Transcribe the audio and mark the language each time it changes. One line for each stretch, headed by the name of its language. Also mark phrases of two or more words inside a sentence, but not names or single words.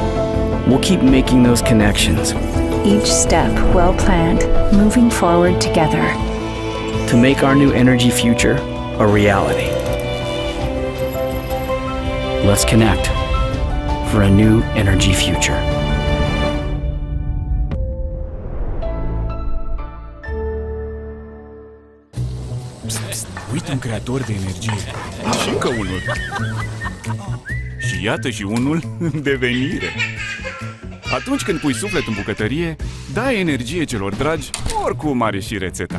English: We'll keep making those connections, each step well planned, moving forward together to make our new energy future a reality. Let's connect for a new energy future.
Romanian: Uite un creator de energie. Și încă unul. Și iată și unul în devenire. Atunci când pui suflet în bucătărie, dai energie celor dragi, oricum are și rețeta.